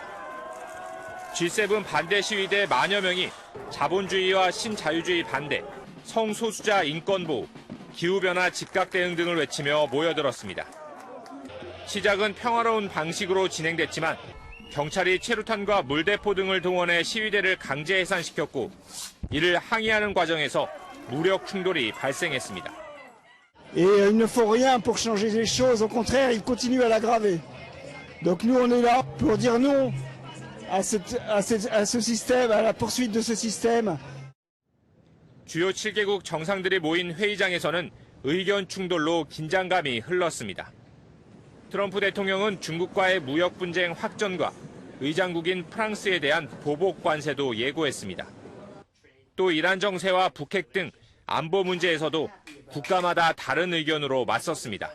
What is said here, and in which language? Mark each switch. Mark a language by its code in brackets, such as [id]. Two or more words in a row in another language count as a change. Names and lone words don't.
[ko] G7 반대 시위대 만여 명이 자본주의와 신자유주의 반대, 성소수자 인권보호, 기후변화 즉각 대응 등을 외치며 모여들었습니다. 시작은 평화로운 방식으로 진행됐지만 경찰이 체류탄과 물대포 등을 동원해 시위대를 강제 해산시켰고 이를 항의하는 과정에서 무력 충돌이 발생했습니다. [fr] Et il ne faut rien pour changer les choses. Au contraire, il continue à l'aggraver. Donc nous, on est là pour dire non à ce système, à la poursuite de ce système. [ko] 주요 7개국 정상들이 모인 회의장에서는 의견 충돌로 긴장감이 흘렀습니다. 트럼프 대통령은 중국과의 무역 분쟁 확전과 의장국인 프랑스에 대한 보복 관세도 예고했습니다. 또 이란 정세와 북핵 등 안보 문제에서도 국가마다 다른 의견으로 맞섰습니다.